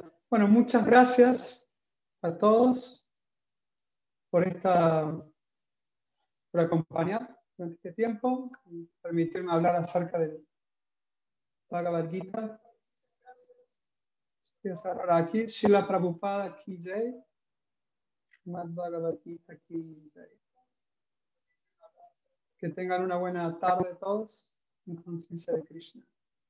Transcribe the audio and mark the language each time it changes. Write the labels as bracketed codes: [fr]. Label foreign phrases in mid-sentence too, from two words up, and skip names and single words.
[es] Bueno, muchas gracias a todos por por acompañar durante este tiempo y permitirme hablar acerca del Bhagavad Gita. Voy a cerrar aquí. [hi] श्रील प्रभुपाद की जय। श्रीमद् भगवद् गीता की जय. [es] Que tengan una buena tarde todos en conciencia de Krishna.